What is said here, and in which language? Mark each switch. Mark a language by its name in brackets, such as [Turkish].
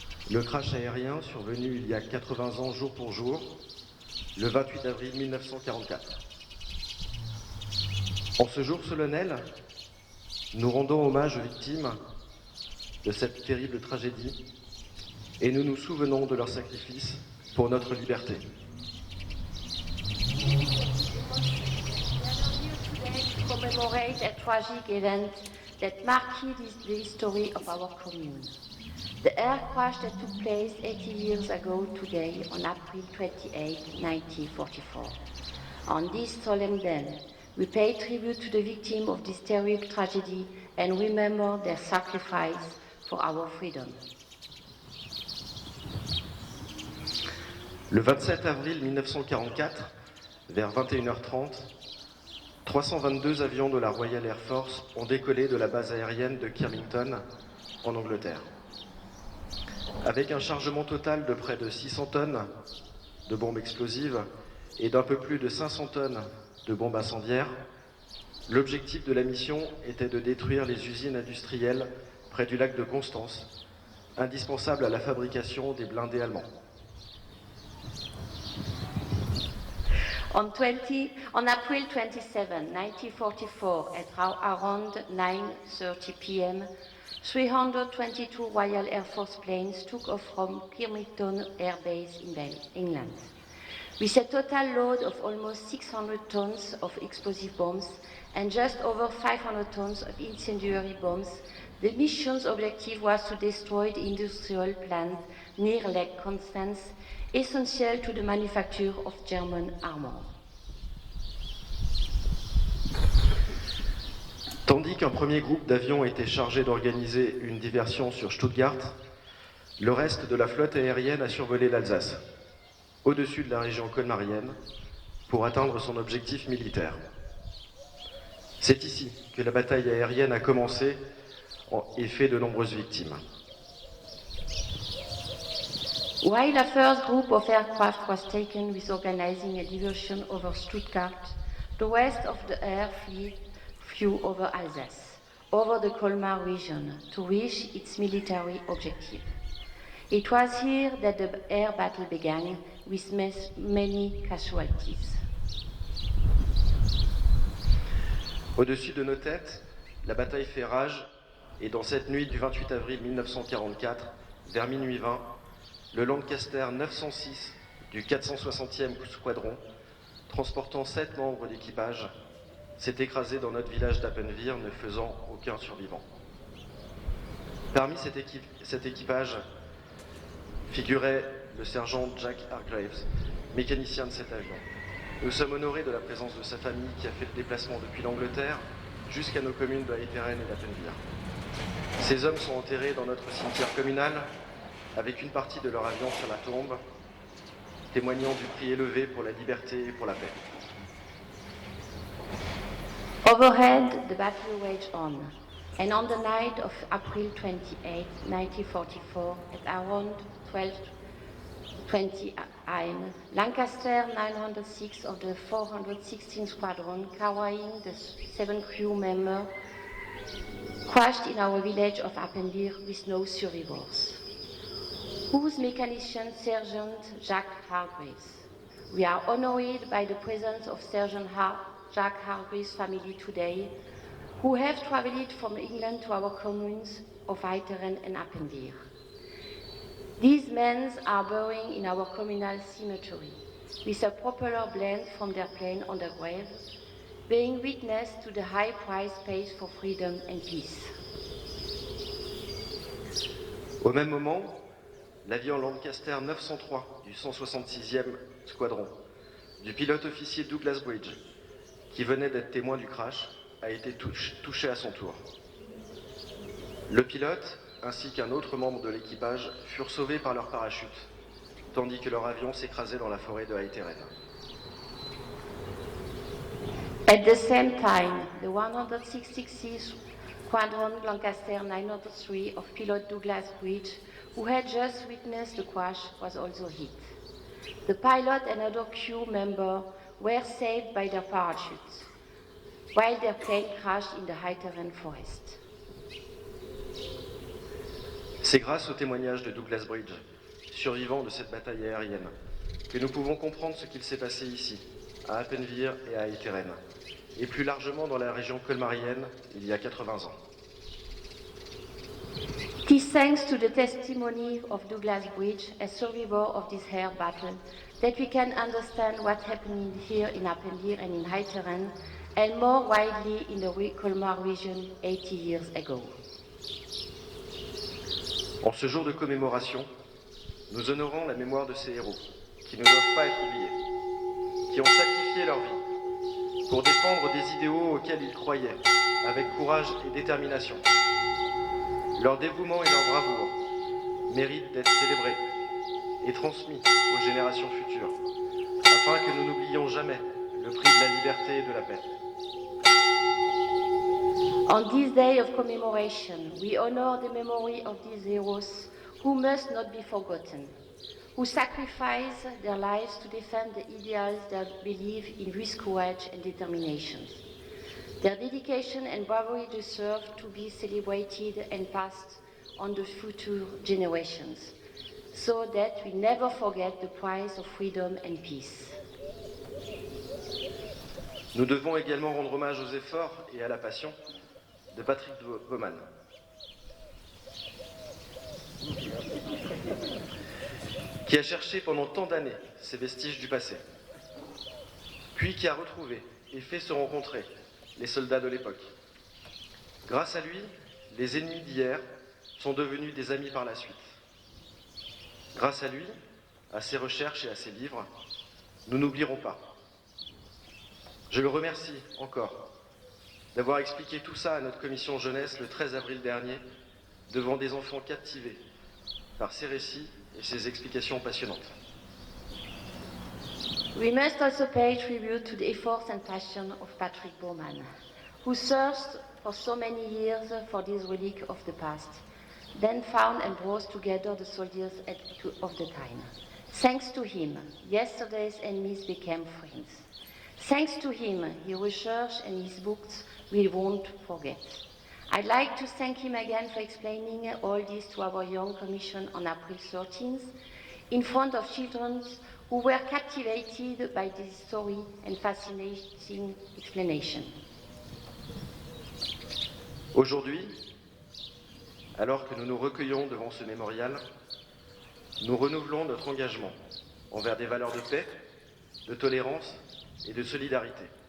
[French] Le crash aérien survenu il y a 80 ans jour pour jour, le 28 avril 1944. En ce jour solennel, nous rendons hommage aux victimes de cette terrible tragédie et nous nous souvenons de leur sacrifice pour notre liberté. [English] Commemorate a tragic event that marked the history of our commune. The air crash that took place 80 years ago today on April 28, 1944. On this solemn day, we pay tribute to the victims of this terrible tragedy and remember their sacrifice for our freedom. [French] Le 27 avril 1944, vers 21h30, 322 avions de la Royal Air Force ont décollé de la base aérienne de Kirlington, en Angleterre. Avec un chargement total de près de 600 tonnes de bombes explosives et d'un peu plus de 500 tonnes de bombes incendiaires, l'objectif de la mission était de détruire les usines industrielles près du lac de Constance, indispensables à la fabrication des blindés allemands. [English] On April 27, 1944, at around 9:30 p.m., 322 Royal Air Force planes took off from Kirlington Air Base in England, with a total load of almost 600 tons of explosive bombs and just over 500 tons of incendiary bombs. The mission's objective was to destroy the industrial plant near Lake Constance, essential to the manufacture of German armor. [French] Tandis qu'un premier groupe d'avions était chargé d'organiser une diversion sur Stuttgart, le reste de la flotte aérienne a survolé l'Alsace, au-dessus de la région colmarienne, pour atteindre son objectif militaire. C'est ici que la bataille aérienne a commencé et fait de nombreuses victimes. [English] While a first group of aircraft was taken with organizing a diversion over Stuttgart, the rest of the air fleet flew over Alsace, over the Colmar region, to reach its military objective. It was here that the air battle began, with many casualties. [French] Au-dessus de nos têtes, la bataille fait rage, et dans cette nuit du 28 avril 1944, vers minuit 20, le Lancaster 906 du 460e squadron, transportant 7 membres d'équipage, s'est écrasé dans notre village d'Appenweier, ne faisant aucun survivant. Parmi cet équipage, figurait le sergent Jack Hargraves, mécanicien de cet avion. Nous sommes honorés de la présence de sa famille qui a fait le déplacement depuis l'Angleterre jusqu'à nos communes de Hayteren et d'Appenvire. Ces hommes sont enterrés dans notre cimetière communal avec une partie de leur avion sur la tombe, témoignant du prix élevé pour la liberté et pour la paix. [English] Overhead, the battle waged on, and on the night of April 28, 1944, at around 12:20 a.m., Lancaster 906 of the 416th Squadron, carrying the 7 crew members, crashed in our village of Appenvire with no survivors. Whose mechanician Sergeant Jack Hargraves. We are honored by the presence of Sergeant Jack Hargraves' family today, who have traveled from England to our communes of Hayteren and Appenvire. These men are buried in our communal cemetery, with a propeller blend from their plane on the grave, being witness to the high price paid for freedom and peace. [French] Au même moment, l'avion Lancaster 903 du 166e Squadron, du pilote officier Douglas Bridge, qui venait d'être témoin du crash, a été touché à son tour. Le pilote, ainsi qu'un autre membre de l'équipage, furent sauvés par leur parachute, tandis que leur avion s'écrasait dans la forêt de Hayteren. [English] At the same time, the 166th Squadron Lancaster 903 of pilot Douglas Bridge, who had just witnessed the crash, was also hit. The pilot and other crew members were saved by their parachutes, while their plane crashed in the Hayteren forest. [French] C'est grâce au témoignage de Douglas Bridge, survivant de cette bataille aérienne, que nous pouvons comprendre ce qu'il s'est passé ici, à Appenvire et à Hayteren, et plus largement dans la région colmarienne il y a 80 ans. [English] It is thanks to the testimony of Douglas Bridge, a survivor of this air battle, that we can understand what happened here in Appenvire and in Hayteren, and more widely in the Colmar region 80 years ago. [French] En ce jour de commémoration, nous honorons la mémoire de ces héros, qui ne doivent pas être oubliés, qui ont sacrifié leur vie pour défendre des idéaux auxquels ils croyaient, avec courage et détermination. Leur dévouement et leur bravoure méritent d'être célébrés et transmis aux générations futures, afin que nous n'oublions jamais le prix de la liberté et de la paix. [English] On this day of commemoration, we honor the memory of these heroes who must not be forgotten, who sacrificed their lives to defend the ideals they believe in with courage and determination. Their dedication and bravery deserve to be celebrated and passed on to future generations, so that we never forget the price of freedom and peace. [French] Nous devons également rendre hommage aux efforts et à la passion de Patrick Baumann, qui a cherché pendant tant d'années ces vestiges du passé, puis qui a retrouvé et fait se rencontrer les soldats de l'époque. Grâce à lui, les ennemis d'hier sont devenus des amis par la suite. Grâce à lui, à ses recherches et à ses livres, nous n'oublierons pas. Je le remercie encore d'avoir expliqué tout ça à notre commission jeunesse le 13 avril dernier devant des enfants captivés par ses récits et ses explications passionnantes. [English] We must also pay tribute to the efforts and passion of Patrick Baumann, who searched for so many years for this relic of the past, then found and brought together the soldiers of the time. Thanks to him, yesterday's enemies became friends. Thanks to him, his research and his books we won't forget. I'd like to thank him again for explaining all this to our young commission on April 13th, in front of children who were captivated by this story and fascinating explanation. [French] Aujourd'hui, alors que nous nous recueillons devant ce mémorial, nous renouvelons notre engagement envers des valeurs de paix, de tolérance et de solidarité.